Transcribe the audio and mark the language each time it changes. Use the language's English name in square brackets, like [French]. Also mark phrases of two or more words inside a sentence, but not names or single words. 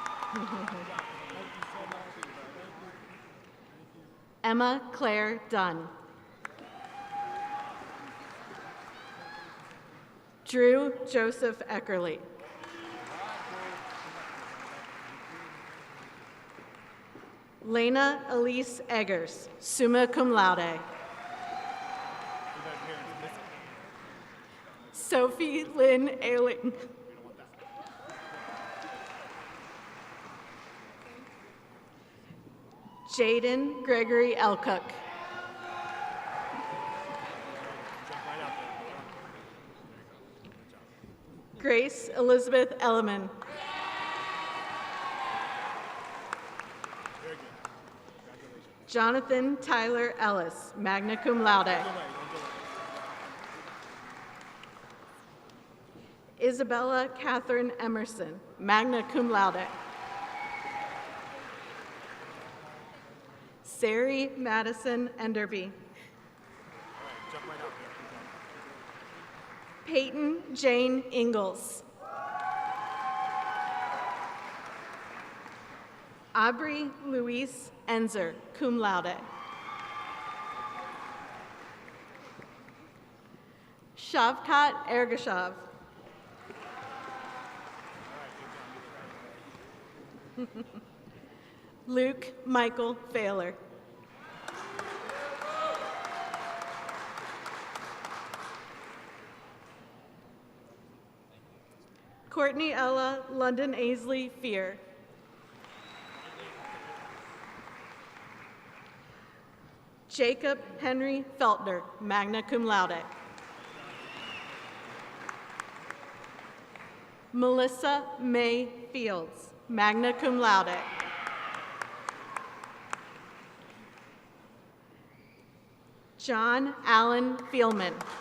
[English] Emma Claire Dunn. Drew Joseph Eckerly. Lena Elise Eggers, [Latin] summa cum laude. [English] Sophie Lynn Ailing. Jaden Gregory Elcook. Grace Elizabeth Elliman. Jonathan Tyler Ellis, [Latin] magna cum laude. [English] Isabella Catherine Emerson, [Latin] magna cum laude. [English] Sari Madison Enderby. Peyton Jane Ingalls. Aubrey Luis Enzer, [Latin] cum laude. [English] Shavkat Ergashav. Luke Michael Failer. Courtney Ella London Aisley Fear. Jacob Henry Feltner, [Latin] magna cum laude. [English] Melissa May Fields, [Latin] magna cum laude. [English] John Allen Fielman.